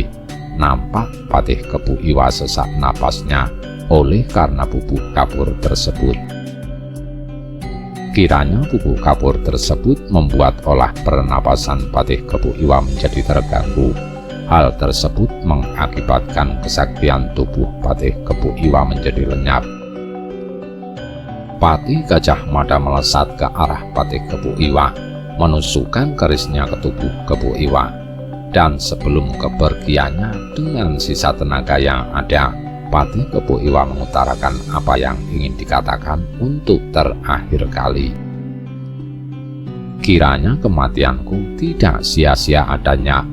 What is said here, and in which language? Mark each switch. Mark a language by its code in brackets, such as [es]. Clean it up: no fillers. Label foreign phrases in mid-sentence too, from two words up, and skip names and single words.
[id] Nampak Patih Kepu Iwa sesak napasnya oleh karena bubuk kapur tersebut. Kiranya bubuk kapur tersebut membuat olah pernapasan Patih Kepu Iwa menjadi terganggu. Hal tersebut mengakibatkan kesaktian tubuh Patih Kepu Iwa menjadi lenyap. Patih Gajah Mada melesat ke arah Patih Kepu Iwa, menusukkan kerisnya ke tubuh Kepu Iwa. Dan sebelum kepergiannya dengan sisa tenaga yang ada, Patih Kepu Iwa mengutarakan apa yang ingin dikatakan untuk terakhir kali. Kiranya kematianku tidak sia-sia adanya.